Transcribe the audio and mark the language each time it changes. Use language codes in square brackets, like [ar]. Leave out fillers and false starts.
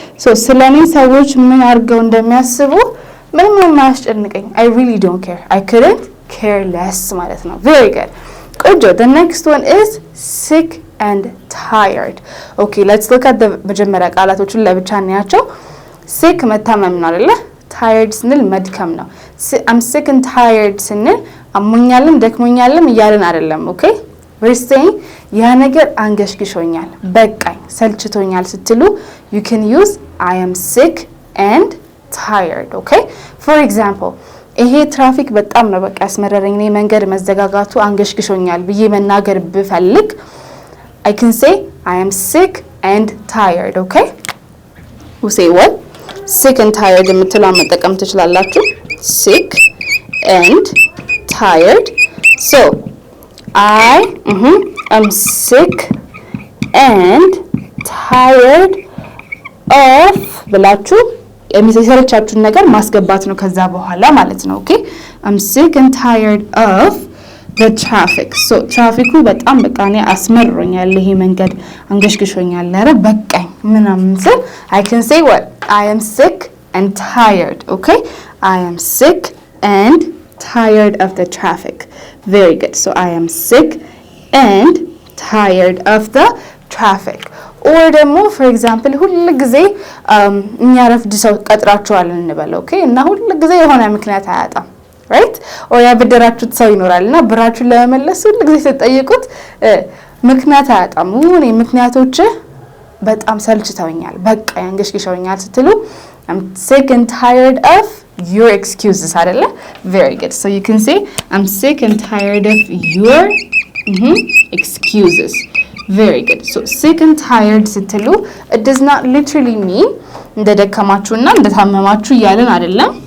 [am] So ስለኔ ሰዎች ምን አድርገው እንደሚያስቡ ምንም አያስጨንቀኝ [en] I really don't care. I couldn't care less [am] ማለት ነው. [en] Very good. Good job. The next one is sick and tired. Okay, let's look at the [am] መጀመሪያ ቃላቶቹን ለብቻ እናያቸው. sick መታመም ነው አይደለ? tired ስንል መድከም ነው. [en] I'm sick and tired [am] ስንል አሞኛልም ደክሞኛልም እያልን አይደለም. [en] okay? we're saying [am] ያ ነገር አንገሽግሾኛል በቃኝ ሰልችቶኛል ስትሉ [en] you can use I am sick and tired. okay? for example [am] ይሄ ትራፊክ በጣም ነው በቃ ያስመረረኝ ነው መንገድ መዘጋጋቱ አንገሽግሾኛል ብዬ መናገር ብፈልግ [en] I can say I am sick and tired. okay? we say what? sick and tired [am] የምትለው መጠቀም ትችላላችሁ. [en] sick and tired. So I am sick and tired of [am] ብላችሁ የሚሰለቻችሁን ነገር ማስገባት ነው ከዛ በኋላ ማለት ነው. [en] okay? I'm sick and tired of the traffic. [am] so ትራፊኩ በጣም በቃ እኔ አስመርሮኛል ይሄ መንገድ አንገሽግሾኛል ኧረ በቃኝ ምናምን ስል [en] I can say what? I am sick and tired. okay? I am sick and tired of the traffic. Very good. So I am sick and tired of the traffic. [am] or ደግሞ [en] for example [am] ሁሉ ጊዜ እኛ ረፍድ ሰው ቀጥራቸዋል እንበል. [en] okay? [am] እና ሁሉ ጊዜ የሆነ ምክንያት አያጣም [en] right? [am] or ያበደራችሁት ሰው ይኖራልና ብራችሁን ለመመለስ ሁሉ ጊዜ ተጠይቁት ምክንያት አያጣም እኔ ምክንያቶች በጣም ሰልችተውኛል በቃ ያንገሽግሾኛል ስትሉ [en] I'm sick and tired of your excuses [am] አይደለ? [en] very good. so you can say I'm sick and tired of your excuses. very good. so sick and tired [am] ስትሉ [en] it does not literally mean [am] እንደደከማችሁና እንደታመማችሁ ያለን አይደለም.